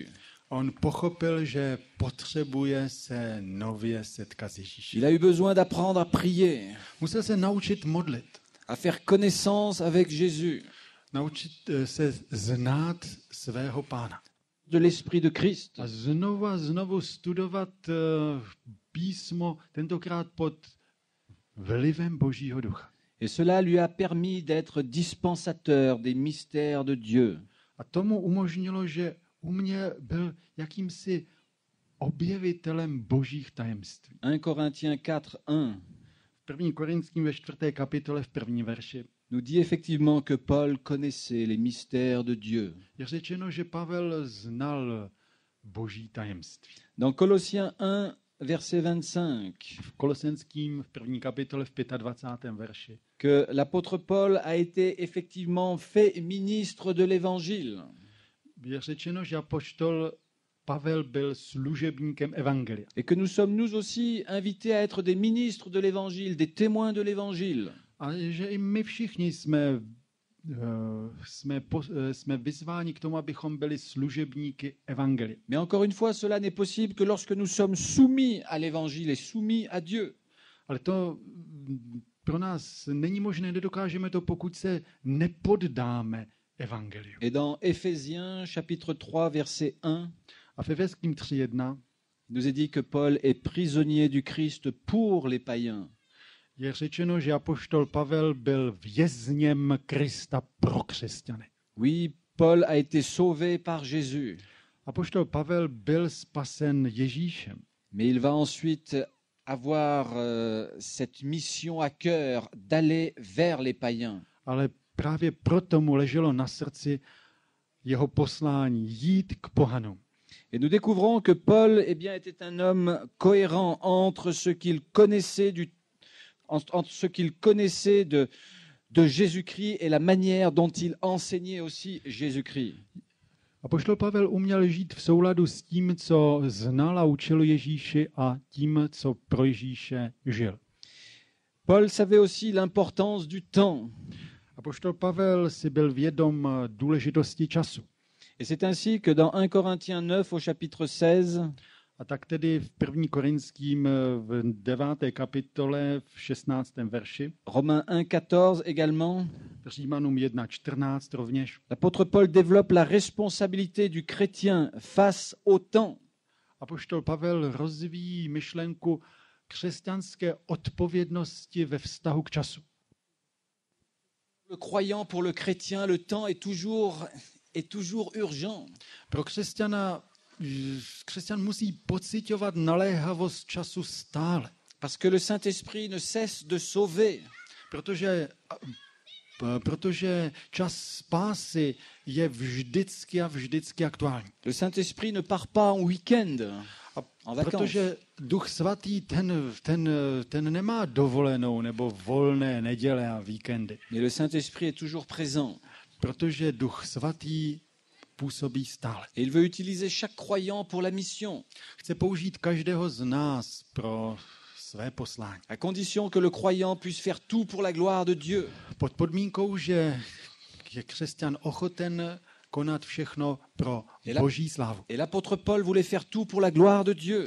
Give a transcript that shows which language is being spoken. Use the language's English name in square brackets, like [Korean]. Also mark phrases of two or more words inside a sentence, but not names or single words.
[Czech] On pochopil, že potřebuje se nově setkat s Ježíšem. [French] Il a eu besoin d'apprendre à prier, [Czech] Musel se naučit modlit, [French] à faire connaissance avec Jésus, [Czech] naučit se znát svého Pána. [French] de l'Esprit de Christ. [Czech] A znovu studovat písmo, tentokrát pod vlivem Božího ducha. [French] Et cela lui a permis d'être dispensateur des mystères de Dieu. [Czech] A tomu umožnilo, že byl jakýmsi objevitelem božích tajemství. [French] 1 Corinthiens 4:1 [Czech] V 1. Korinským ve 4. kapitole v 1. verši [French] nous dit effectivement que Paul connaissait les mystères de Dieu. [Czech] je řečeno, že Pavel znal boží tajemství. [French] Dans Colossiens 1, verset 25, [Czech] V Kolosenským v 1. kapitole v 25. verši [French] que l'apôtre Paul a été effectivement fait ministre de l'Évangile. [Czech] je řečeno, že apoštol Pavel byl služebníkem evangelia. [French] Et que nous sommes nous aussi invités à être des ministres de l'Évangile, des témoins de l'Évangile. [Czech] A že i my všichni jsme vyzváni k tomu, abychom byli služebníky evangelia. [French] Mais encore une fois, cela n'est possible que lorsque nous sommes soumis à l'Évangile et soumis à Dieu. [Czech] Ale to pro nás není možné, nedokážeme to, pokud se nepoddáme evangeliu. [French] Et dans Éphésiens chapitre 3, verset 1, [Czech] A v Efeským 3.1 [French] il nous est dit que Paul est prisonnier du Christ pour les païens. [Czech] je řečeno, že apoštol Pavel byl vězněm Krista pro křesťany. [French] Oui, Paul a été sauvé par Jésus, [Czech] Apoštol Pavel byl spasen Ježíšem, [French] mais il va ensuite avoir cette mission à cœur d'aller vers les païens. [Czech] ale právě proto mu leželo na srdci jeho poslání jít k pohanům. [French] Et nous découvrons que Paul était un homme cohérent entre ce qu'il connaissait de Jésus-Christ et la manière dont il enseignait aussi Jésus-Christ. [Czech] Apoštol Pavel uměl žít v souladu s tím, co znal a učil Ježíši a tím, co pro Ježíše žil. [French] Paul savait aussi l'importance du temps. [Czech] Apoštol Pavel si byl vědom důležitosti času. [French] Et c'est ainsi que dans 1 Corinthiens 9 au chapitre 16, [Czech] A tak tedy v 1. Korinským v 9. kapitole v 16. verši, [French] Romains 1,14 également, [Czech] Římanům 1.14 rovněž, [French] l'apôtre Paul développe la responsabilité du chrétien face au temps. [Czech] apoštol Pavel rozvíjí myšlenku křesťanské odpovědnosti ve vztahu k času. [French] Le croyant, pour le chrétien, le temps est toujours urgent. [Czech] Pro křesťan musí pociťovat naléhavost času stále, [French] Parce que le Saint-Esprit ne cesse de sauver. [Czech] protože čas spásy je vždycky a vždycky aktuální. [French] Le Saint-Esprit ne part pas en week-end, en vacances. [Czech] Protože Duch Svatý ten nemá dovolenou nebo volné neděle a víkendy. [French] Mais le Saint-Esprit est toujours présent. [Czech] Protože Duch Svatý působí stále. [French] Et il veut utiliser chaque croyant pour la mission, [Czech] Chce použít každého z nás pro své poslání. [French] à condition que le croyant puisse faire tout pour la gloire de Dieu. [Czech] Pod podmínkou, že je křesťan ochoten konat všechno pro Boží slávu. [French] Et l'apôtre Paul voulait faire tout pour la gloire de Dieu.